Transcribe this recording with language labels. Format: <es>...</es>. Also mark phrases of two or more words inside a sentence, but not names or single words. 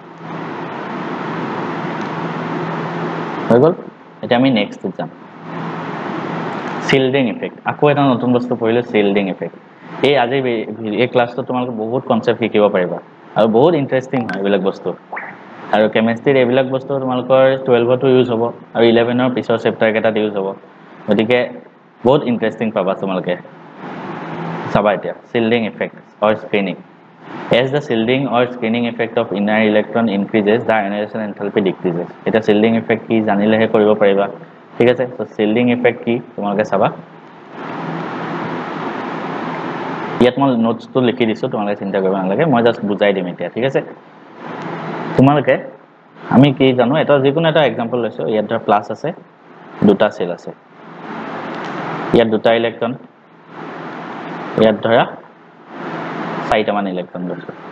<as>হৈ গ'ল এতিয়া আমি নেক্সট যাম</as> <en>shielding effect</en> <as>আকৌ এটা নতুন বস্তু পঢ়িলো</as> <en>shielding effect</en> <as>এই আজি এই ক্লাছটো তোমালোকে বহুত কনসেপ্ট শিকিব পাৰিবা আৰু বহুত ইন্টাৰেষ্টিং হয় এইবিলাক বস্তু আৰু কেমিষ্ট্ৰিৰ এইবিলাক বস্তু তোমালোকৰ 12 তো ইউজ হ'ব আৰু 11 ৰ পিছৰ চেপ্টাৰ কেইটাত ইউজ হ'ব গতিকে বহুত ইন্টাৰেষ্টিং পাবা তোমালোকে চাবা এতিয়া</as> <en>shielding effect or screening as the shielding or screening effect of inner electron increases the ionization enthalpy decreases</en> <as>eta</as> <en>shielding effect</en> <as>কি জানিলেহে কৰিব পাৰিবা ঠিক আছে so</as> <en>shielding effect</en> <as>কি তোমালোকে চাবা ইয়াত মই নোটস তো লিখি দিছো তোমালোকে চিন্তা কৰিব নালাগে মই জাস্ট বুজাই দিম এতিয়া ঠিক আছে তোমালোকে আমি কি জানো এটা যিকোনো এটা एग्जांपल লৈছো ইয়াত ধৰ প্লাস আছে দুটা সেল আছে ইয়াত দুটা ইলেক্ট্ৰন ইয়াত ধৰা চাৰিটা মান ইলেক্ট্ৰন লৈছো</as>